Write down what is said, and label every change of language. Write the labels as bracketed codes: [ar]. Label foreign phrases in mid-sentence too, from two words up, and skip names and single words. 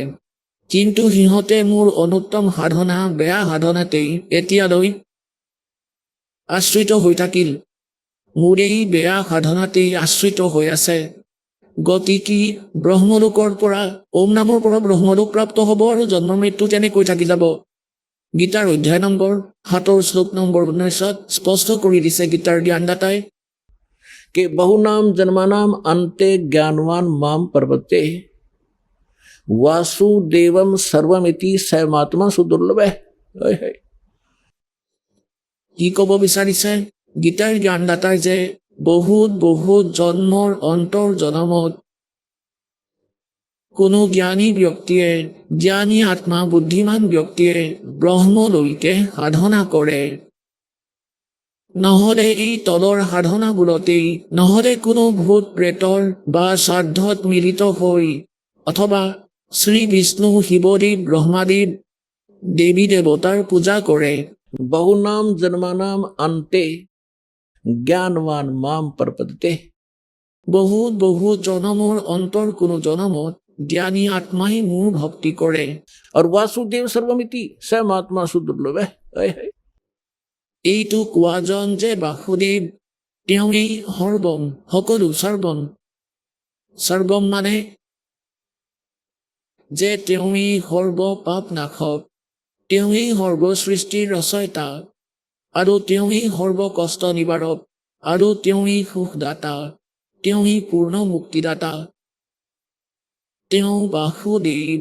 [as] কিন্তু সিহঁতে মোৰ অনুত্তম সাধনা বেয়া সাধনাতেই এতিয়ালৈ আশ্ৰিত হৈ থাকিল, মোৰ এই বেয়া সাধনাতেই আশ্ৰিত হৈ আছে। গতিকে ব্ৰহ্মলোকৰ পৰা ওম নামৰ পৰা ব্ৰহ্মলোক প্ৰাপ্ত হ'ব আৰু জন্ম মৃত্যু তেনেকৈ থাকি যাব। গীতাৰ অধ্যায় নম্বৰ 7 শ্লোক নম্বৰ 19 স্পষ্ট কৰি দিছে গীতাৰ জ্ঞানদাতাই। [sa] कि बहुनाम जन्मानाम अन्ते ज्ञानवान माम प्रपद्ये वासुदेवम सर्वमिति सैमात्मा सुदुर्लभः। [as] কি ক'ব বিচাৰিছে গীতাৰ জ্ঞানদাতাই যে বহুত বহুত জন্মৰ অন্তৰ জনমত কোনো জ্ঞানী ব্যক্তিয়ে, জ্ঞানী আত্মা বুদ্ধিমান ব্যক্তিয়ে ব্ৰহ্মলৈকে সাধনা কৰে। নহ'লে এই তলৰ সাধনাবোৰতেই, নহ'লে কোনো ভূত প্ৰেতৰ বা শ্ৰাদ্ধত মিলিত হৈ অথবা শ্ৰী বিষ্ণু শিৱদেৱ ব্ৰহ্মাদেৱ দেৱী দেৱতাৰ পূজা কৰে। [sa] बहुनाम जन्मानाम अन्ते ज्ञानवान माम प्रपद्ये। [as] বহুত বহুত জনমৰ অন্তৰ কোনো জনমত জ্ঞানী আত্মাই মোৰ ভক্তি কৰে। [sa] और वासुदेव सर्वमिति सैमात्मा सुदुर्लभः। [as] এইটো কোৱাজন যে বাসুদেৱ তেওঁৱেই সৰ্বম, সকলো সৰ্বম। সৰ্বম মানে যে তেওঁৱেই সৰ্ব পাপ নাশক, তেওঁৱেই সৰ্ব সৃষ্টিৰ ৰচয়িতা আৰু তেওঁৱেই সৰ্ব কষ্ট নিবাৰক আৰু তেওঁৱেই সুখদাতা, তেওঁৱেই পূৰ্ণ মুক্তিদাতা, তেওঁ বাসুদেৱ।